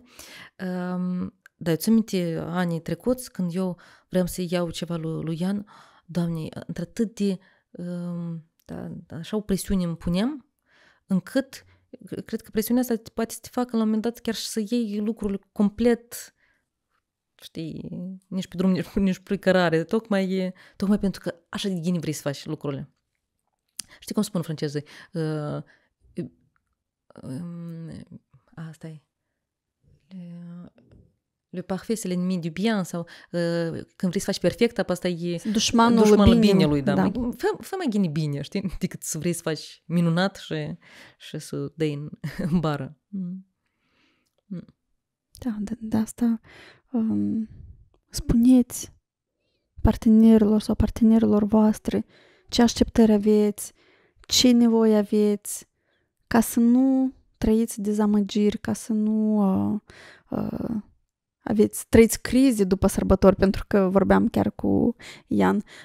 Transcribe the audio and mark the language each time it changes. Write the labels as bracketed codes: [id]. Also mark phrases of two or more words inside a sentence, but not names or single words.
[ro] Dar eu țin minte anii trecuți, când eu vreau să iau ceva lui Ian, Doamne, într-atât de așa o presiune îmi puneam, încât cred că presiunea asta poate să te facă la un moment dat chiar și să iei lucrurile complet, știi, nici pe drum, nici pe cărare, tocmai pentru că așa de ghini vrei să faci lucrurile. Știi cum spun francezii? Asta e. [fr] Le parfait, c'est l'ennemi du bien, [ro] sau când vrei să faci perfect, asta e dușmanul binelui. Da. Fă mai ghini bine, știi? Decât să vrei să faci minunat și să dai în bară. Da, de asta spuneți partenerilor sau partenerilor voastre ce așteptări aveți, ce nevoie aveți, ca să nu trăiți dezamăgiri, ca să nu trăiți crize după sărbători, pentru că vorbeam chiar cu Ian